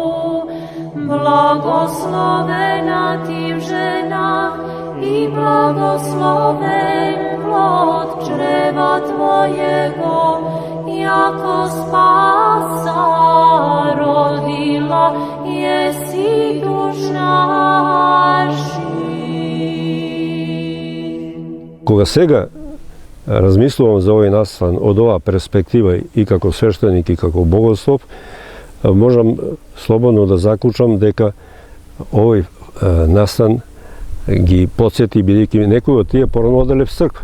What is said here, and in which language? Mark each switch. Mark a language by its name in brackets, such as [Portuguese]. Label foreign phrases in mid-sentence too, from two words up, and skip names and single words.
[Church Slavic] Благословена ти в женах и благословен плод чрева твоего, яко спаса родила еси душ наших. [Macedonian] Кога сега размислувам за овој настан од оваа перспектива и како свештеник и како богослов, можам слободно да заклучам дека овој настан ги подсети, бидејќи некои од тие порано оделе в црква.